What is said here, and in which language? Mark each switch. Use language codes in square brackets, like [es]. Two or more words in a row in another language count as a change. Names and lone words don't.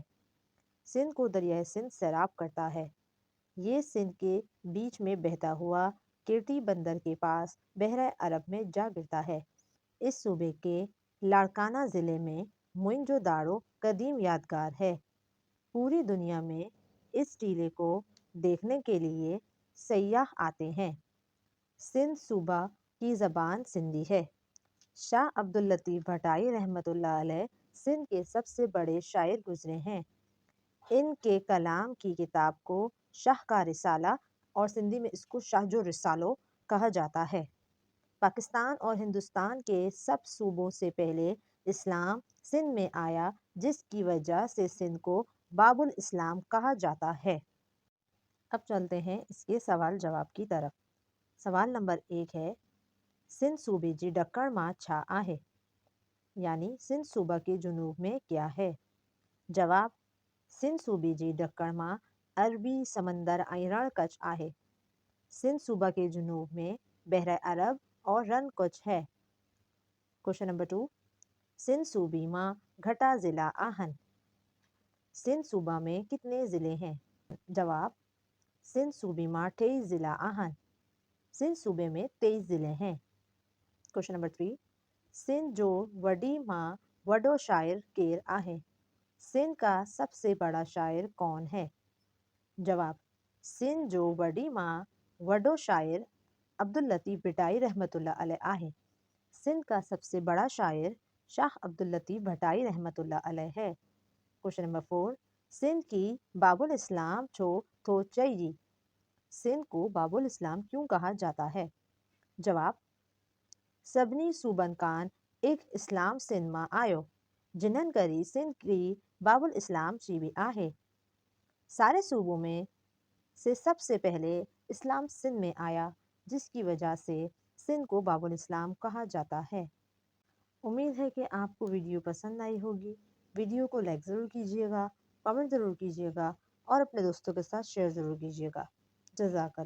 [ur] سندھ کو دریائے سندھ سیراب کرتا ہے۔ یہ سندھ کے بیچ میں بہتا ہوا کیرتی بندر کے پاس بحیرہ عرب میں جا گرتا ہے. اس صوبے کے لاڑکانہ ضلعے میں موئن جو دڑو قدیم یادگار ہے. پوری دنیا میں اس ٹیلے کو دیکھنے کے لیے سیاح آتے ہیں. سندھ صوبہ کی زبان سندھی ہے. شاہ عبداللطیف بھٹائی رحمۃ اللہ علیہ سندھ کے سب سے بڑے شاعر گزرے ہیں. ان کے کلام کی کتاب کو شاہ کا رسالہ اور سندھی میں اس کو شاہ جو رسالو کہا جاتا ہے. پاکستان اور ہندوستان کے سب صوبوں سے پہلے اسلام سندھ میں آیا، جس کی وجہ سے سندھ کو باب الاسلام کہا جاتا ہے. اب چلتے ہیں اس کے سوال جواب کی طرف. سوال نمبر 1 ہے, [sd] सिंध सूबे जी ॾखण मां छा आहे? [ur] یعنی سندھ صوبہ کے جنوب میں کیا ہے? जवाब, [sd] सिंध सूबे जी ॾखण मां अरबी समंदर ऐं रण कच्छ आहे। [ur] سندھ صوبہ کے جنوب میں بحیرہ عرب اور رن کچھ ہے. کوئسچن نمبر 2, [sd] सिंध सूबे मां घटा ज़िला आहिनि? [ur] سندھ صوبہ میں کتنے ضلعے ہیں? जवाब, [sd] सिंध सूबे मां 23 ज़िला आहिनि। [ur] سندھ صوبے میں 23 ضلعے ہیں. کوئسچن نمبر 3, [sd] सिंध जो वडी मां वडो शायर केर आहे? [ur] سندھ کا سب سے بڑا شاعر کون ہے? जवाब, [sd] सिंध जो वडी मां वडो शायर अब्दुल लतीफ़ भटाई रहमतुल्लाह अलैह आहे। [ur] سندھ کا سب سے بڑا شاعر شاہ عبداللطیف بھٹائی رحمۃ اللہ علیہ ہے. [sd] क्वेश्चन नंबर 4, सिंध की बाबुल इस्लाम छो थो चई? [ur] سندھ کو باب الاسلام کیوں کہا جاتا ہے? जवाब, [sd] सभिनी सूबन कान एक इस्लाम सिंध मां आयो, जिन्हनि करी सिंध की बाबुल इस्लाम चीबी आहे। [ur] سارے صوبوں میں سے سب سے پہلے اسلام سندھ میں آیا، جس کی وجہ سے سندھ کو باب الاسلام کہا جاتا ہے. امید ہے کہ آپ کو ویڈیو پسند آئی ہوگی. ویڈیو کو لائک ضرور کیجیے گا، کمنٹ ضرور کیجیے گا اور اپنے دوستوں کے ساتھ شیئر ضرور کیجیے گا.